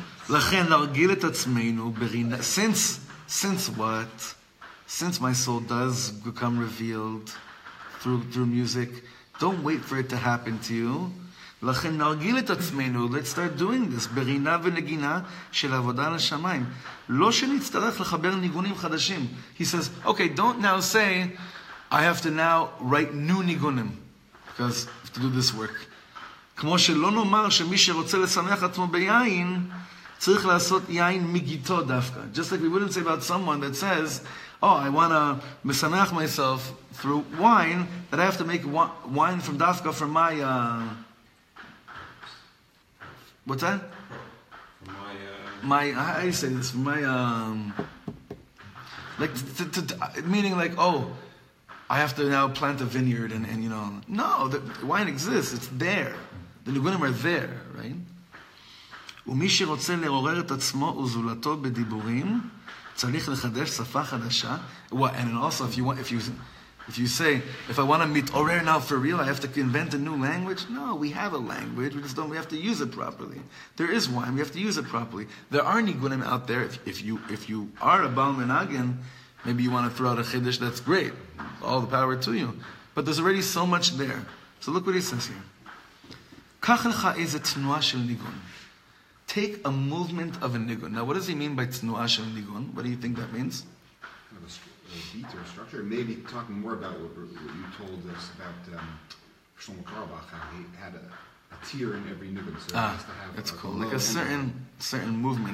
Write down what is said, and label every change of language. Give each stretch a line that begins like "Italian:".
Hebrew: לכן להרגיל את עצמנו ברינה.
English: Since what? Since my soul does become revealed through music, don't wait for it to happen to you.
Hebrew: לכן נרגיל את עצמנו,
English: let's start doing this,
Hebrew: ברינה ונגינה של עבודה לשמיים. לא שנצטרך לחבר ניגונים חדשים.
English: He says, okay, don't now say, I have to now write new ניגונים, because I have to do this work.
Hebrew: כמו שלא נאמר שמי שרוצה לשמח עצמו ביין, צריך לעשות יין מגיתו דווקא.
English: Just like we wouldn't say about someone that says, oh, I want to משמח myself through wine, that I have to make wine from dafka from my, what's that? From my, how do you say this? From my, like, meaning like, oh, I have to now plant a vineyard and no, the wine exists, it's there. The ניגונים are there, right?
Hebrew: ומי שרוצה לעורר את עצמו וזולתו בדיבורים, צריך לחדש שפה חדשה.
English: And also, if you say, if I want to מתעורר now for real, I have to invent a new language. No, we have a language. We have to use it properly. There is wine. We have to use it properly. There are nigunim out there. If you are a Baal Menagin, maybe you want to throw out a chiddush. That's great. All the power to you. But there's already so much there. So look what he says here.
Hebrew: קח לך איזה תנועה של ניגון.
English: Take a movement of a nigun. Now, what does he mean by tnuah shel nigun? What do you think that means? A beat or a structure. Maybe talking more about what you told us about Shlomo Katz, how he had a tier in every nigun. So he has to have that's cool. Like a certain movement.